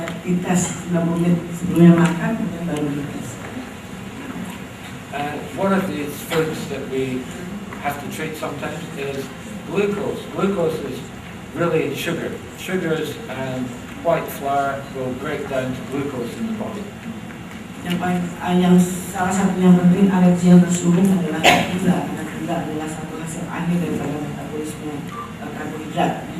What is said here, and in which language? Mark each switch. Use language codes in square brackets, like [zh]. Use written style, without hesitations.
[id] Dites 90 menit sebelumnya makan, kemudian baru dites. [en] One of these foods that we have to treat sometimes is glucose. Glucose is really sugar. Sugars and white flour will break down to glucose in the body. [id] Yang salah satu yang penting alergi yang terselubung adalah gula, karena gula adalah satu hasil akhir daripada metabolisme karbohidrat.